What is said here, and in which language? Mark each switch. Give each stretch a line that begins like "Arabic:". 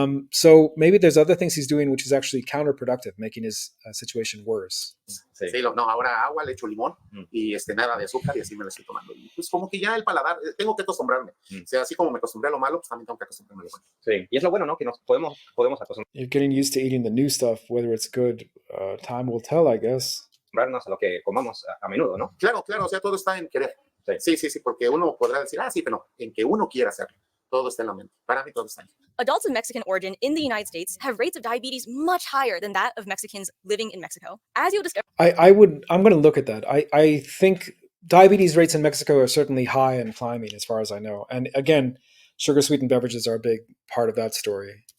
English: So maybe there's other things he's doing which is actually counterproductive, making his situation worse.
Spanish: Sí, no, ahora agua, le echo limón y nada de azúcar y así me lo estoy tomando. Y pues como que ya el paladar, tengo que acostumbrarme. O sea, así como me acostumbré a lo malo, pues también tengo que acostumbrarme a lo bueno. Sí, y es lo bueno, ¿no? Que nos podemos acostumbrar.
English: You're getting used to eating the new stuff, whether it's good. Time will tell, I guess.
Spanish: Acostumbrarnos a lo que comamos a menudo, ¿no? Claro, o sea, todo está en querer. Sí, porque uno podrá decir, sí, pero no, en que uno quiera hacerlo. Todo está en la mente. Para mí todo está ahí.
English: Adults of Mexican origin in the United States have rates of diabetes much higher than that of Mexicans living in Mexico. As you'll discover, I'm going to look at that. I think diabetes rates in Mexico are certainly high and climbing, as far as I know. And again, sugar-sweetened beverages are a big part of that story.